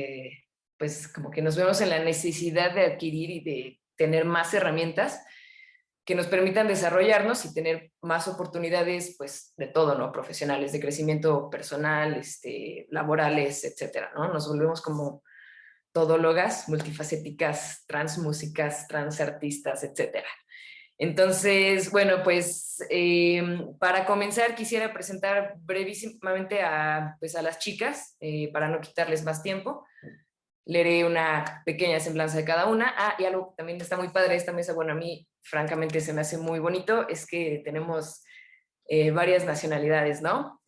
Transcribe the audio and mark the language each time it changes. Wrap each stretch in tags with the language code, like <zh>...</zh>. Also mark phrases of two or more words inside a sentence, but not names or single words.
<es>Pues como que nos vemos en la necesidad de adquirir y tener más herramientas que nos permitan desarrollarnos y tener más oportunidades, pues, de todo, ¿no? Profesionales, de crecimiento personal, laborales, etcétera, ¿no? Nos volvemos como todólogas, multifacéticas, transmúsicas, transartistas, etcétera. Entonces, bueno, pues para comenzar quisiera presentar brevísimamente pues, a las chicas, para no quitarles más tiempo. Leeré una pequeña semblanza de cada una. Ah, y algo que también está muy padre de esta mesa, bueno, a mí francamente se me hace muy bonito, es que tenemos varias nacionalidades, ¿no?</es>